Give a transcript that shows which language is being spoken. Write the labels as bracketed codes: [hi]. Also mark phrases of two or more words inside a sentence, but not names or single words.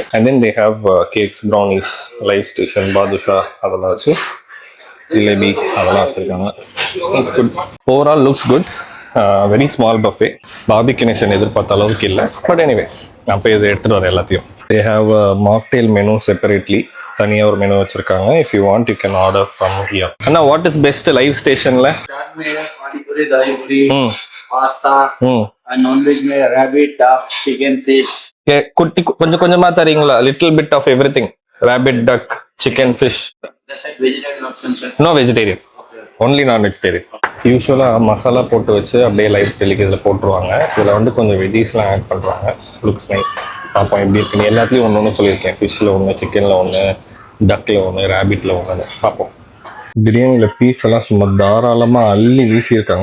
[en] and then they have cakes, brownies, live station, [ta] பாதுஷா அதெல்லாம் வச்சு, ஜிலேபி அதெல்லாம் வச்சிருக்காங்க. [en] Overall looks good. Very small buffet. [ta] பார்பிக்யூ நேஷன் எதிர்பார்த்த அளவுக்கு இல்லை. [en] but anyway [ta] நான் போய் இதை எடுத்துட்டு வரேன் எல்லாத்தையும். [en] They have mocktail menu separately, [ta] தனியா ஒரு மெனு வச்சிருக்காங்க. [en] If you want you can order from here. அண்ணா what is best live stationல? [hi] पानीपुरी, दही पूरी, पास्ता, [en] non veg [hi] में [en] rabbit, duck, chicken, fish. [ta] குட்டி கொஞ்சம் கொஞ்சமா தரீங்களா? [en] little bit of everything. Rabbit, duck, chicken, fish. Vegetarian option sir. No vegetarian, only non vegetarian. [ta] யூஸ்வலாக மசாலா போட்டு வச்சு அப்படியே லைவ் டெலிக்கு இதில் போட்டுருவாங்க. இதில் வந்து கொஞ்சம் வெஜ்ஜீஸ்லாம் ஆட் பண்ணுறாங்க. [en] Looks nice. [ta] பார்ப்போம் எப்படி இருக்குன்னு. எல்லாத்துலேயும் ஒன்று ஒன்று சொல்லியிருக்கேன். ஃபிஷ்ஷில் ஒன்று, சிக்கனில் ஒன்று, டக்கில் ஒன்று, ரேபிட்டில் ஒன்று. பார்ப்போம். பிரியாணியில் பீஸ் எல்லாம் சும்மா தாராளமாக அள்ளி வீசியிருக்காங்க.